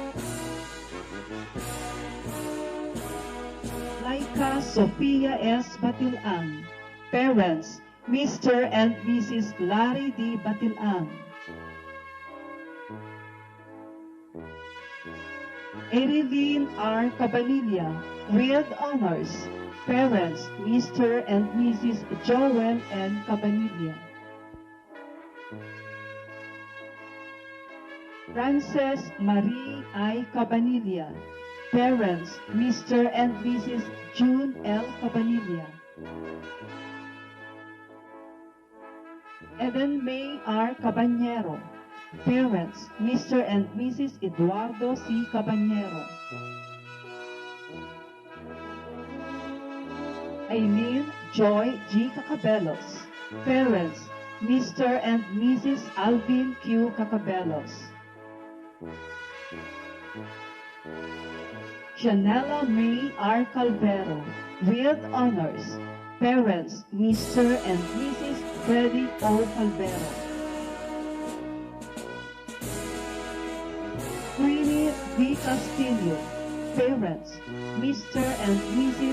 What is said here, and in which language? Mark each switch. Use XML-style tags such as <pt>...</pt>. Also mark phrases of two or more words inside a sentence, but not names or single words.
<en>Laika Sofia S. Batilan. Parents, Mr. and Mrs. Larry D. Batilan. Erilyn R. Cabanilla, with honors. Parents, Mr. and Mrs. Joel N. Cabanilla. Frances Marie I. Cabanilla. Parents, Mr. and Mrs. June L. Cabanilla. Eden May R. Cabanyero. Parents, Mr. and Mrs. Eduardo C. Cabanyero. Aileen Joy G. Cacabelos. Parents, Mr. and Mrs. Alvin Q. Cacabelos. Janela May R. Calvero, with honors. Parents, Mr. and Mrs. Freddy O. Calvero. Queenie D. Castillo. Parents, Mr. and Mrs.</en>